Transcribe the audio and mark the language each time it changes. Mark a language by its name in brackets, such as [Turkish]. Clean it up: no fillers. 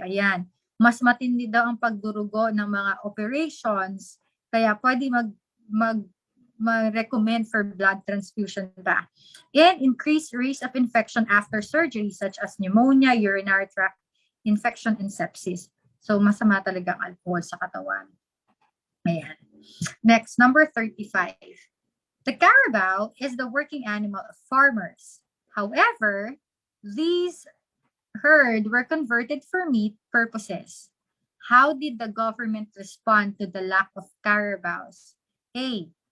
[Filipino] Ayan. Mas matindi daw ang pagdurugo ng mga operations, kaya pwede mag-recommend [English] for blood transfusion [Filipino] ba. [English] And increased risk of infection after surgery such as pneumonia, urinary tract infection, and sepsis. [Filipino] So masama talaga ang alcohol sa katawan. Ayan. [English] Next, number 35. The carabao is the working animal of farmers. However, these herd were converted for meat purposes. How did the government respond to the lack of carabaos? A.